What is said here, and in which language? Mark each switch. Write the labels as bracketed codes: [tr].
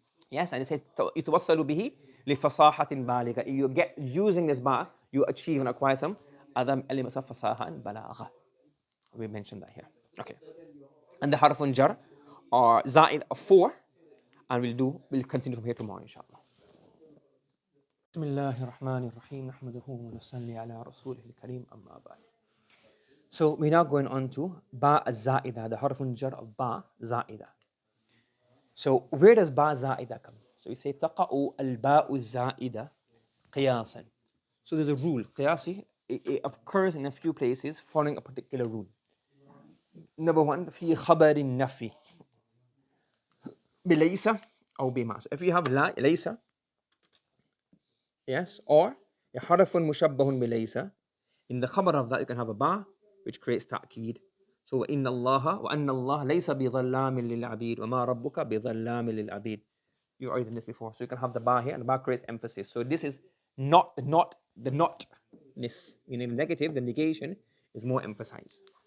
[en] Yes, and it says [ar] يتوصل به لفصاحة بالغة. [en] You get using this ba, you achieve and acquire some other elements of fasaha and balagha. We mentioned that here. Okay. And the harfun jar are zaid of 4, and we'll continue from here tomorrow, inshallah. [ar] بسم الله الرحمن الرحيم نحمده ونصلي على رسوله الكريم أما بعد. [en] So we're now going on to ba az-zaida, the harfun jar of ba zaida. So where does ba zaida come? So we say [ar] تقع الباء الزائدة قياسا. [en] So there's a rule. قياسي, it occurs in a few places following a particular rule. [ar] Number 1, في خبر النفي بليس أو بما. [en] So if you have لا ليس, yes, or حرف مشبه بليس, in the khabar of that you can have a ba, which creates ta'keed. So [ar] وَإِنَّ اللَّهَ لَيْسَ بِظَلَّامٍ لِلْعَبِيدِ وَمَا رَبُّكَ بِظَلَّامٍ لِلْعَبِيدِ. [en] You already done this before. So you can have the ba here, and the ba creates emphasis. So this is not the notness. In negative, the negation is more emphasized.